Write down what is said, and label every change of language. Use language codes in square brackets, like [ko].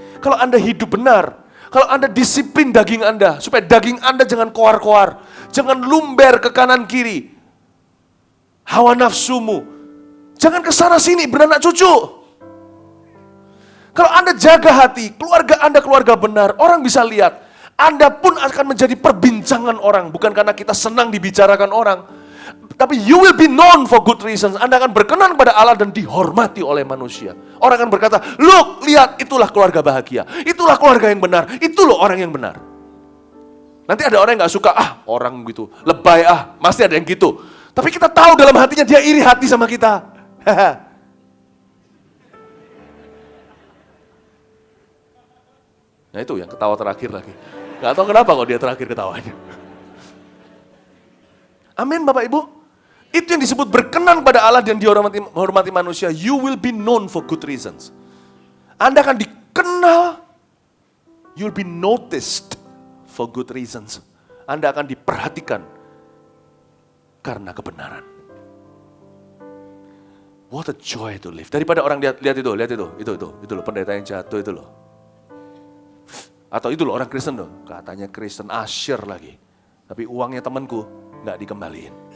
[id] Kalau Anda hidup benar, kalau Anda disiplin daging Anda, supaya daging Anda jangan koar-koar, jangan lumber ke kanan kiri. Hawa nafsumu, jangan kesana sini beranak cucu. Kalau Anda jaga hati, keluarga Anda keluarga benar, orang bisa lihat. Anda pun akan menjadi perbincangan orang, bukan karena kita senang dibicarakan orang. [en] Tapi you will be known for good reasons. [id] Anda akan berkenan pada Allah dan dihormati oleh manusia. Orang akan berkata, look, lihat, itulah keluarga bahagia. Itulah keluarga yang benar. Itu loh orang yang benar. Nanti ada orang yang gak suka, orang gitu, lebay, pasti ada yang gitu. Tapi kita tahu dalam hatinya dia iri hati sama kita. Nah itu yang ketawa terakhir lagi. Gak tahu kenapa kok dia terakhir ketawanya. Amin Bapak Ibu. Itu yang disebut berkenan pada Allah dan dihormati manusia. [en] You will be known for good reasons. [id] Anda akan dikenal. [en] You will be noticed for good reasons. [id] Anda akan diperhatikan karena kebenaran. [en] What a joy to live. [id] Daripada orang lihat itu loh pendeta yang jatuh itu loh. Atau itu loh orang Kristen loh, katanya Kristen asyir lagi. Tapi uangnya temanku nggak dikembaliin.